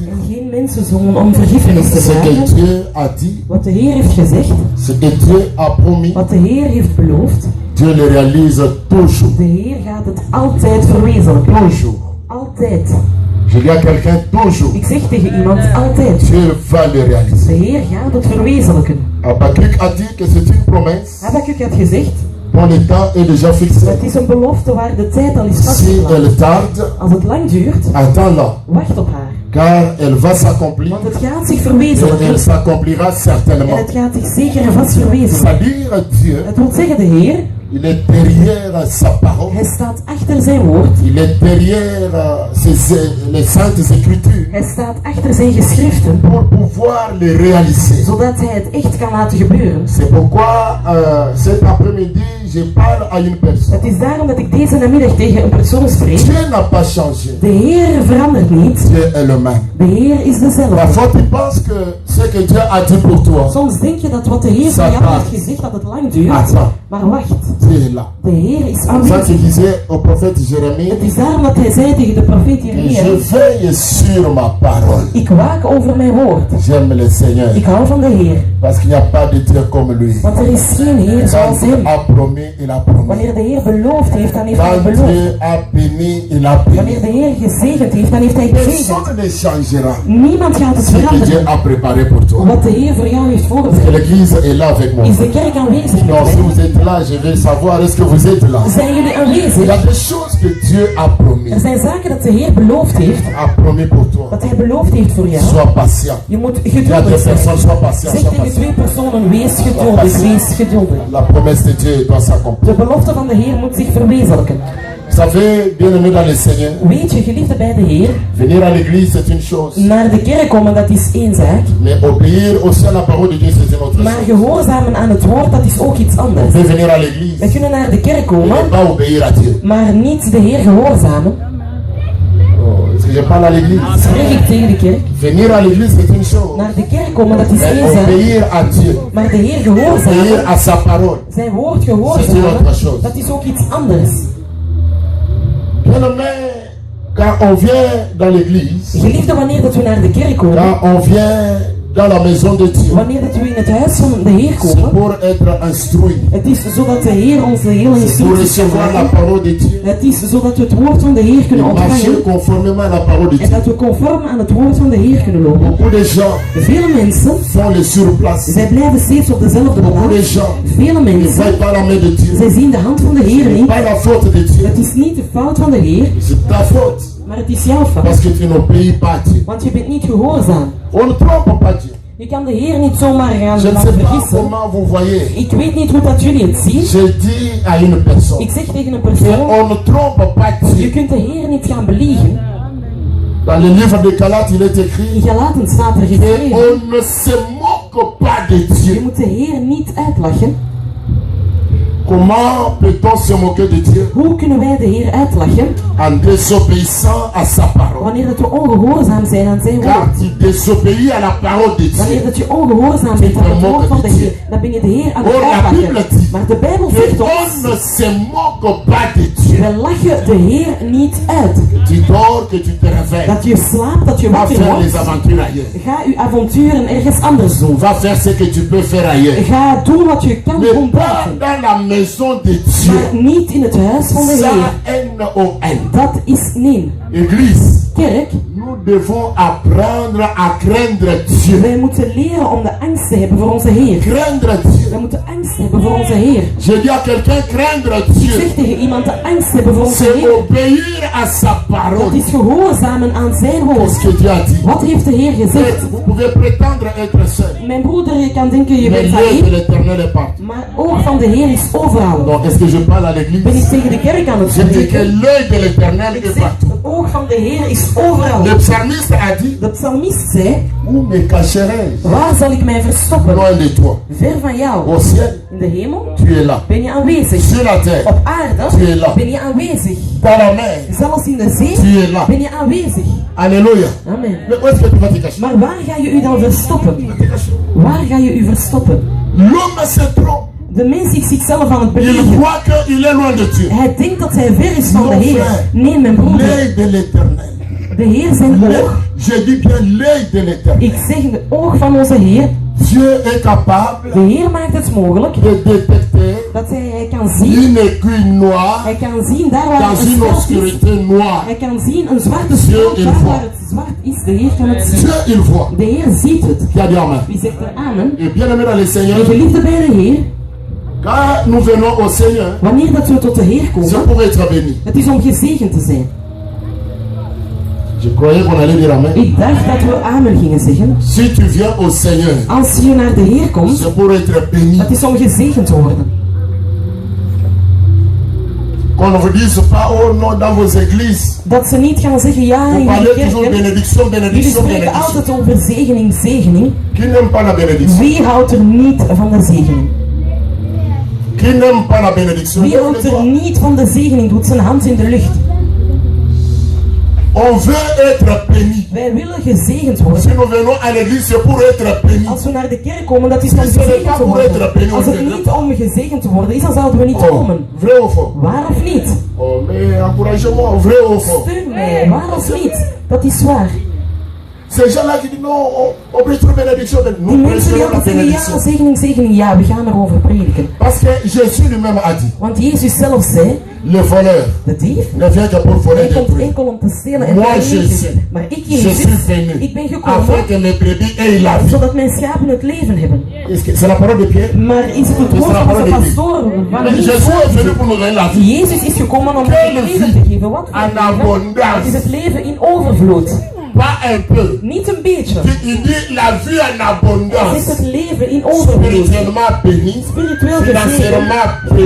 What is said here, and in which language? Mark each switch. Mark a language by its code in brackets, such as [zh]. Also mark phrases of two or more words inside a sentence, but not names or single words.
[nl] en geen mensenzoon om vergiffenis te [fr] Ce que [nl] vragen. [fr] Dieu a dit, [nl] Wat de Heer heeft gezegd, [fr] ce que Dieu a promis, [nl] wat de Heer heeft beloofd, [fr] Dieu le réalise toujours. [nl] de Heer gaat het altijd verwezenlijken. [fr] Toujours. [nl] Altijd. [fr] Je dis à quelqu'un toujours, [nl] Ik zeg tegen iemand altijd, [fr] Dieu va le [nl] de [fr] réaliser. [nl] Heer gaat het verwezenlijken. [fr] Habakkuk a dit que c'est une promesse [nl] Habakkuk had gezegd, [fr] bon état est déjà fixé. [nl] Het is een belofte waar de tijd al is [fr] Si [nl] vastgelegd. [fr] elle tarde, [nl] Als het lang duurt, [fr] attends-la, [nl] wacht op haar. [fr] car elle va s'accomplir [nl] Want het gaat zich [fr] et [nl] verwezenlijken. [fr] elle s'accomplira [nl] En [fr] certainement. [nl] het gaat zich zeker en vast verwezenlijken. [fr] C'est-à-dire, Dieu, [nl] Het wil zeggen, de Heer, [fr] il est derrière sa parole, [nl] hij staat achter zijn woord. [fr] il est derrière les saintes écritures [nl] Hij staat achter zijn geschriften, [fr] pour pouvoir les réaliser. [nl] zodat hij het echt kan laten gebeuren. [fr] C'est pourquoi cet après-midi, je parle à une personne. [nl] Het is daarom dat ik deze namiddag tegen een persoon spreek. [fr] Dieu n'a pas changé. [nl] De Heer verandert niet. [fr] Dieu est le même. [nl] De Heer is dezelfde. [fr] Parfois, tu penses que ce que Dieu a dit pour toi, [nl] Soms denk je dat wat de Heer van jou heeft gezegd, dat het lang duurt. [fr] attends, [nl] Maar wacht, [fr] Dieu est là. [nl] de Heer is [fr] Ça [nl] aanwezig. [fr] qu'il disait au prophète Jérémie, [nl] Het is daarom dat hij zei tegen de profeet [fr] que [nl] Jeremia, [fr] je veille sur ma parole. [nl] ik waak over mijn woord. [fr] J'aime le Seigneur, [nl] Ik hou van de Heer, [fr] parce qu'il n'y a pas de Dieu comme lui. [nl] want er is geen Heer zoals [fr] Quand il [nl] hem. [fr] a promis, il a promis. [nl] Wanneer de Heer beloofd heeft, dan heeft hij [fr] Quand [nl] beloofd. [fr] Dieu a béni, il a [nl] Wanneer [fr] béni. [nl] de Heer gezegend heeft, dan heeft hij gezegend. [fr] Personne ne changera [nl] Niemand gaat het [fr] ce que Dieu [nl] veranderen. [fr] a préparé pour toi. [nl] Wat de Heer voor jou heeft [fr] Et [nl] voorbereid. [fr] l'église est là avec moi. [nl] Is de kerk aanwezig met [fr] Donc si [nl] mij? [fr] vous êtes là, je vais savoir, est-ce que vous êtes là? [nl] Zijn jullie [fr] Il y a [nl] aanwezig? [fr] des choses que Dieu a promis. [nl] Er zijn zaken dat de Heer beloofd heeft, [fr] A promis pour toi. [nl] dat hij beloofd heeft voor jou. [fr] Sois patient. [nl] Je moet [fr] Il y a [nl] geduldig [fr] des [nl] zijn. [fr] personnes, sois patient, [nl] Zeg [fr] sois [nl] tegen [fr] patient. [nl] twee personen, wees geduldig, wees geduldig. [fr] La promesse de Dieu doit s'accomplir. [nl] De belofte van de Heer moet zich verwezenlijken. [fr] Vous savez, bien-aimés dans le Seigneur, [nl] Weet je, geliefde bij de Heer, [fr] venir à l'église c'est une chose, [nl] naar de kerk komen, dat is één zaak. [fr] mais obéir aussi à la parole de Dieu c'est une autre [nl] Maar [fr] chose. [nl] gehoorzamen aan het woord, dat is ook iets [fr] On [nl] anders. [fr] peut venir à [nl] We [fr] l'église [nl] kunnen naar de kerk [fr] et [nl] komen, [fr] ne pas obéir à Dieu. [nl] maar niet de Heer gehoorzamen. [fr] Oh, est-ce que je parle à l'église? [nl] Spreek ik tegen de kerk. [fr] Venir à l'église c'est une chose, [nl] Naar de kerk komen, dat is [fr] mais [nl] één zaak. [fr] obéir à Dieu, [nl] Maar de Heer [fr] obéir [nl] gehoorzamen, [fr] à sa parole, [nl] zijn woord [fr] c'est une autre [nl] gehoorzamen, [fr] chose. [nl] dat is ook iets anders. [fr] Bien-aimés, quand on vient dans l'église, [nl] Geliefde, wanneer dat we naar de kerk komen, [fr] quand on vient dans la maison de Dieu, [nl] wanneer dat we in het huis van de Heer [fr] c'est [nl] komen, [fr] pour être instruit, [nl] het is zodat de Heer ons de hele [fr] c'est pour [nl] instructies kan [fr] recevoir la [nl] maken. [fr] parole de Dieu, [nl] Het is zodat we het woord van de Heer [fr] et [nl] kunnen [fr] marcher [nl] ontvangen [fr] conformément à la parole de [nl] en [fr] Dieu. [nl] dat we conform aan het woord van de Heer kunnen lopen. [fr] Beaucoup de gens [nl] Vele mensen, [fr] font le surplace. [nl] zij blijven steeds op dezelfde [fr] Beaucoup de [nl] plaats. [fr] gens [nl] Vele [fr] ne [nl] mensen, [fr] voient pas la main de Dieu. [nl] zij zien de hand van de Heer [fr] Ce n'est [nl] niet. [fr] pas la faute de Dieu, [nl] Het is niet de fout van de Heer, [fr] c'est ta faute. [nl] maar het is jouw fout. [fr] Parce que tu n'obéis pas à Dieu. [nl] Want je bent niet gehoorzaam. [fr] On ne trompe pas Dieu. [nl] Je kan de Heer niet zomaar gaan [fr] Je ne sais [nl] laten [fr] pas [nl] vergissen. [fr] comment vous voyez. [nl] Ik weet niet hoe dat jullie het zien. [fr] Je dis à une personne, [nl] Ik zeg tegen een persoon, [fr] on ne trompe pas [nl] je [fr] Dieu. [nl] kunt de Heer niet gaan beliegen. [fr] Dans le livre de Galates, il est écrit, [nl] In Galaten staat er geschreven, [fr] on ne se moque pas de [nl] je [fr] Dieu. [nl] moet de Heer niet uitlachen. [fr] Comment peut-on se moquer de Dieu? [nl] Hoe kunnen wij de Heer uitlachen? [fr] En désobéissant à sa parole. [nl] Wanneer dat we ongehoorzaam zijn aan zijn woord. [fr] Quand tu désobéis à la parole de [nl] Wanneer [fr] Dieu, [nl] dat je ongehoorzaam bent aan het woord van de Heer, dan ben je de Heer aan het uitlachen. Maar de Bijbel zegt [fr] on [nl] ons, [fr] ne se moque pas de Dieu. [nl] we lachen de Heer niet uit. [fr] Tu dors, que tu te réveilles. [nl] Dat je slaapt, dat je [fr] Va [nl] wakker [fr] faire les [nl] wordt. [fr] aventures ailleurs. [nl] Ga je avonturen ergens anders doen. [fr] Va faire ce que tu peux faire ailleurs. [nl] Ga doen wat je kan [fr] Mais [nl] doen [fr] pas [nl] buiten. [fr] dans la maison de Dieu. [nl] Maar niet in het huis van de [fr] Ça, [nl] Heer. [fr] N-O-N. [nl] Dat is nee. [fr] Église, [nl] Kerk, [fr] nous devons apprendre à craindre Dieu. [nl] wij moeten leren om de angst te hebben voor onze Heer. [fr] Craindre Dieu. [nl] Wij moeten angst hebben voor onze Heer. [fr] Je dis à quelqu'un, craindre Dieu, [nl] Zeg tegen iemand de angst hebben voor onze [fr] c'est [nl] Heer. [fr] obéir à sa [nl] Dat [fr] parole. [nl] is gehoorzamen aan zijn [fr] Qu'est-ce [nl] woord. [fr] que Dieu a dit? [nl] Wat heeft de Heer gezegd? [fr] Vous pouvez prétendre être seul, [nl] Mijn broeder, je kan denken je [fr] mais [nl] bent [fr] l'œil de [nl] alleen. [fr] l'éternel est partout. [nl] Maar het oog van de Heer is overal. [fr] Donc, est-ce que je parle à [nl] Ben ik [fr] l'église? [nl] tegen de kerk aan het [fr] Je dis que [nl] spreken? [fr] l'œil de l'éternel [nl] Ik [fr] est [nl] zeg, [fr] partout. [nl] het oog van de Heer is overal. [fr] Le psalmiste a dit, [nl] De psalmist zei, [fr] où me cacherai-je? [nl] waar zal ik mij verstoppen? [fr] Loin de toi. [nl] Ver van jou. [fr] Au ciel, [nl] In de hemel [fr] tu es là. [nl] ben je aanwezig. [fr] Sur la terre, [nl] Op aarde [fr] tu es là. [nl] ben je aanwezig. [fr] Dans la mer, [nl] Zelfs in de zee [fr] tu es là. [nl] ben je aanwezig. [fr] Alléluia. [nl] Amen. [fr] Mais où est-ce que tu vas te cacher? [nl] Maar waar ga je u dan verstoppen? Waar ga je u verstoppen? [fr] L'homme se trompe. [nl] De mens is zichzelf aan het [fr] Il [nl] beledigen. [fr] croit qu'il est loin de Dieu. [nl] Hij denkt dat hij ver is van de Heer. Nee, mijn broeder. [fr] L'œil de l'éternel. [nl] De Heer zijn [fr] L'œil- [nl] oog. [fr] Je dis bien l'œil de l'éternel. [nl] Ik zeg het oog van onze Heer. [fr] Dieu est capable [nl] De Heer maakt het mogelijk [fr] de détecter [nl] dat hij kan zien. [fr] une aiguille noire [nl] Hij kan zien daar waar [fr] dans [nl] het [fr] une [nl] zwart is. [fr] obscurité noire. [nl] Hij kan zien een zwarte [fr] Dieu, [nl] strook [fr] il [nl] daar [fr] voit. [nl] waar het zwart is. De Heer kan het zien. [fr] Dieu, il voit. [nl] De Heer ziet het. [fr] Qui a dit amen? [nl] Wie zegt er amen? [fr] Et bien aimé dans le Seigneur, [nl] En geliefde bij de Heer, [fr] Quand nous venons au Seigneur, [nl] Wanneer dat we tot de Heer [fr] c'est [nl] komen, [fr] pour être béni. [nl] het is om gezegend te zijn. [fr] Je croyais qu'on allait dire amen. [nl] Ik dacht dat we amen gingen zeggen. [fr] Si tu viens au Seigneur, [nl] Als je naar de Heer komt, [fr] c'est pour être béni. [nl] het is om gezegend te worden. [fr] Qu'on ne vous dise pas, oh non, dans vos églises, [nl] Dat ze niet gaan zeggen, ja, [fr] vous [nl] in [fr] parlez [nl] de [fr] toujours [nl] kerken, [fr] bénédiction, [nl] jullie [fr] bénédiction, [nl] spreken [fr] bénédiction. [nl] altijd over zegening, zegening. [fr] Qui n'aime pas la bénédiction? [nl] Wie houdt er niet van de zegening? [fr] Qui n'aime pas la bénédiction? [nl] Wie [fr] Lève [nl] houdt [fr] les [nl] er [fr] doigts. [nl] niet van de zegening, doet zijn hand in de lucht. [fr] On veut être béni. [nl] Wij willen gezegend [fr] Si [nl] worden. [fr] nous venons à l'église, c'est pour être béni. [nl] Als we naar de kerk komen, dat is om [fr] Si ce n'est [nl] gezegend [fr] pas [nl] te [fr] pour être [nl] worden. [fr] béni, [nl] Als [fr] on [nl] het [fr] ne [nl] niet om gezegend te worden is, dan zouden we niet [fr] Oh, [nl] komen. [fr] vrai ou faux? [nl] Waar of niet? [fr] Oh, mais encouragez-moi, vrai ou faux? [nl] Steun mij, waar of niet? Dat is waar. [fr] Ces gens-là qui disent non, on prêche trop bénédiction. [nl] Die [fr] Nous [nl] mensen die [fr] prêchons la [nl] altijd zeggen, ja, [fr] bénédiction. [nl] zegening, zegening, ja, we gaan erover prediken. [fr] Parce que Jésus lui-même a dit, [nl] Want Jezus zelf zei, [fr] le voleur [nl] de dief, [fr] ne vient que pour voler [nl] hij [fr] des [nl] komt [fr] trucs. [nl] enkel om te stelen en [fr] Moi, [nl] te [fr] Jésus, [nl] vernietigen. Maar ik, [fr] Je [nl] Jezus, [fr] suis venu [nl] ik ben [fr] afin [nl] gekomen [fr] que mes brebis aient la vie. [nl] zodat mijn schapen het leven hebben. [fr] C'est la parole de Pierre. [nl] Maar is het het woord van onze pastoor? Van [fr] Mais [nl] wie [fr] Jésus est venu [nl] is [fr] pour nous donner la vie. [nl] Jezus is gekomen om [fr] Quelle [nl] het leven [fr] vie [nl] te geven. Wat voor [fr] en [nl] leven? [fr] abondance. [nl] Het is het leven in overvloed. [fr] Pas un peu. [nl] Niet een beetje. [fr] Il dit la vie en [nl] Het is [fr] abondance. [nl] het leven in overvloed. [fr] Spirituellement béni, [nl] Spiritueel [fr] financièrement [nl] gezegend, [fr] béni,